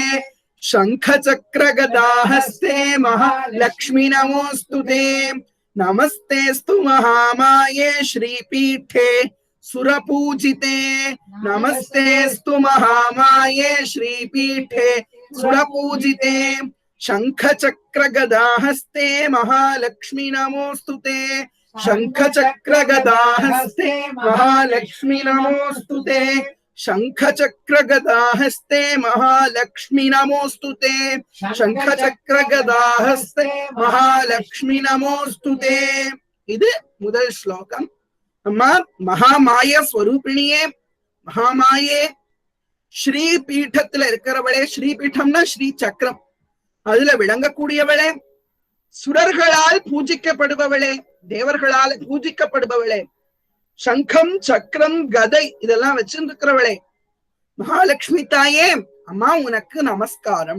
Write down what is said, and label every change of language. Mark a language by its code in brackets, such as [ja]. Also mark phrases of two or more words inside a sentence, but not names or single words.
[sa] शङ्ख चक्र गदाहस्ते महालक्ष्मी नमोस्तुते. नमस्तेस्तु महामाये श्रीपीठे सुरपूजिते. नमस्तेस्तु महामाये श्रीपीठे सुरपूजिते. शंख चक्र गदाहस्ते महालक्ष्मी नमोस्तुते. शंख चक्र गदाहस्ते महालक्ष्मी नमोस्तुते. शंख चक्र गदाहस्ते महालक्ष्मी नमोस्तुते. शंख चक्र गदाहस्ते महालक्ष्मी नमोस्तुते. [ta] இது முதல் ஸ்லோகம். அம்மா மகாமாய ஸ்வரூபிணியே, மகாமாயே, ஸ்ரீ பீட்டத்துல இருக்கிறவளே. ஸ்ரீ பீட்டம்னா ஸ்ரீ சக்கரம். அதுல விளங்கக்கூடியவளே, சுரர்களால் பூஜிக்கப்படுபவளே, தேவர்களால் பூஜிக்கப்படுபவளே, சங்கம் சக்கரம் கதை இதெல்லாம் வச்சிருக்கிறவளே, மகாலட்சுமி தாயே அம்மா உனக்கு நமஸ்காரம்.